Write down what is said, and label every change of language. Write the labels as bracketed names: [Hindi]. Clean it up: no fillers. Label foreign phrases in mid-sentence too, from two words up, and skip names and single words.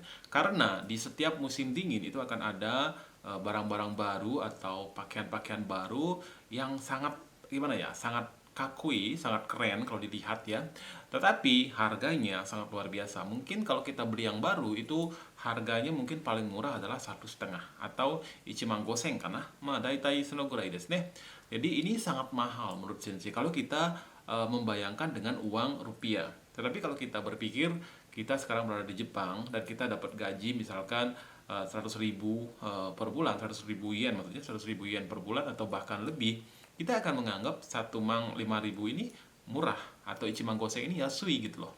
[Indonesian] Karena di setiap musim dingin itu akan ada barang-barang baru atau pakaian-pakaian baru yang sangat gimana ya? Sangat kakui, sangat keren kalau dilihat ya. Tetapi harganya sangat luar biasa. Mungkin kalau kita beli yang baru itu harganya mungkin paling murah adalah 1,5 atau [Japanese] 一万五千かな. だいたいそのぐらいですね. [Indonesian] Jadi ini sangat mahal menurut Sensei kalau kita membayangkan dengan uang rupiah. Tetapi kalau kita berpikir kita sekarang berada di Jepang dan kita dapat gaji misalkan 100.000 per bulan, 100.000 yen, maksudnya 100.000 yen per bulan atau bahkan lebih, kita akan menganggap satu mang 5.000 ini murah, atau [Japanese] 一万五千 [Indonesian] ini yasui gitu loh.